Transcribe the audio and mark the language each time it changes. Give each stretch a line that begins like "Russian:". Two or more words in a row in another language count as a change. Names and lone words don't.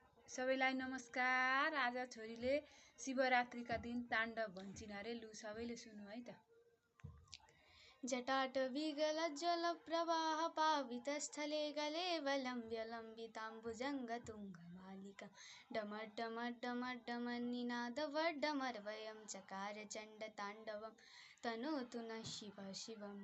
Nepali: सबैलाई नमस्कार। आज छोरीले शिवरात्रिका दिन ताण्डव भन्छिन् अरे। लु सबैले सुन्नु है त।
Sanskrit: जटाटवीगलज्ज्वल प्रवाह पावितस्थले गलेवलम्ब्य लम्बिताम्बुजङ्गतुङ्गमालिका डमड्डमड्डमड्डमन्निनादवड्डमर्वयं चकार चण्डताण्डवं तनोतु नः शिवः शिवम्।